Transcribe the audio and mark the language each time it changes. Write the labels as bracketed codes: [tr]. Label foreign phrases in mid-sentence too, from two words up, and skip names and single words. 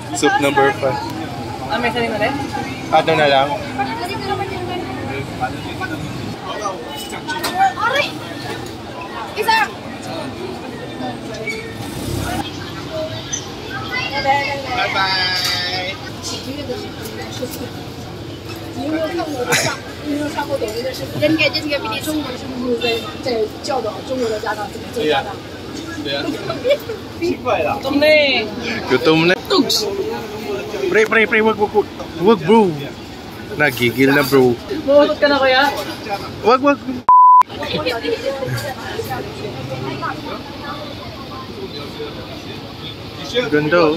[en] Soup number 5. [tl] May sanin na rin? Ano na lang? Isa! [en] Bye-bye! [zh] 你有没有看过你有没有看过抖音的视频？人家比你中国的视频在教导中国的家长怎么做家长。对呀。奇怪啦。 [tl] Gutom na eh. Gutom na. Tugs! Pre, wag bro. Nagigil na bro. Bumusot ka na kuya? Wag. Ganda oh.